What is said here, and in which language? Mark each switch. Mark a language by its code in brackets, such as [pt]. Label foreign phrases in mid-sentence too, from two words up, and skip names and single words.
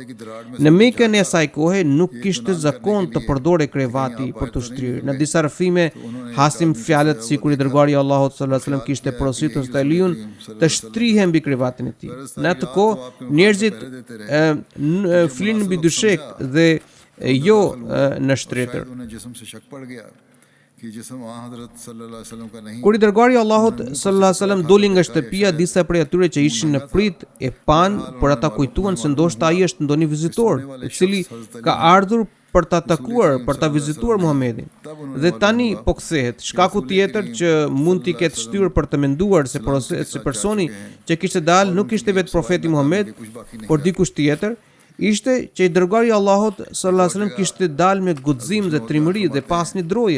[sq] Në Mekën e asaj kohe nuk kishte zakon të përdore krevati për të shtrirë. Në disa rrëfime hasim fjalët sikur i dërguari i Allahut [ar] صلى الله عليه وسلم [sq] kishte porositur Hazrat Aliun të shtrihej mbi krevatin e tij. Në atë kohë njerëzit flin mbi dyshek dhe jo në shtretër. [ur] انہیں جسم سے شک پڑ گیا کہ جسم وہاں حضرت [ar] صلى الله عليه وسلم [ur] کا نہیں [sq] Kur i dërguari i Allahut [ar] صلى الله عليه وسلم [sq] doli nga shtëpia, disa prej atyre që ishin në prit e pan, por ata kujtuan se ndoshta ai është ndonjë vizitor, i cili ka ardhur për ta takuar, për ta vizituar Muhamedit. Dhe tani po kthehet. Shkaku tjetër që mund t'i ketë shtyrë për të menduar se personi që kishte dalë nuk ishte vetë profeti Muhammed, por dikush tjetër, ishte që i dërguari i Allahut [ar] صلى الله عليه وسلم [sq] kishte dalë me guxim dhe trimëri dhe pas një droje.